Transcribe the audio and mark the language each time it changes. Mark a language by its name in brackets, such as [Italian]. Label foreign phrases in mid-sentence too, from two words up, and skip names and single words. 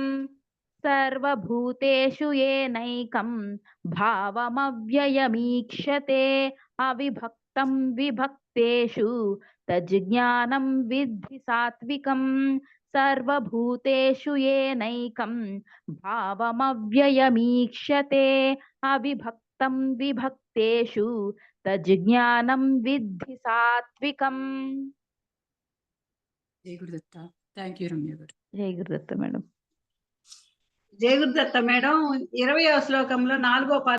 [Sanskrit] सर्वभूतेषु येनैकं भावमव्ययमीक्षते अविभक्तं विभक्तेषु तज्ज्ञानं विद्धि सात्विकम् सर्वभूतेषु येनैकं भावमव्ययमीक्षते अविभक्तं विभक्तेषु तज्ज्ञानं विद्धि सात्विकम् [Telugu] జై గురుదత్త [English] thank you [Telugu] రమ్య గారు జై గురుదత్త మేడం జయ గురుదత్త మేడం 20వ శ్లోకంలో 4వ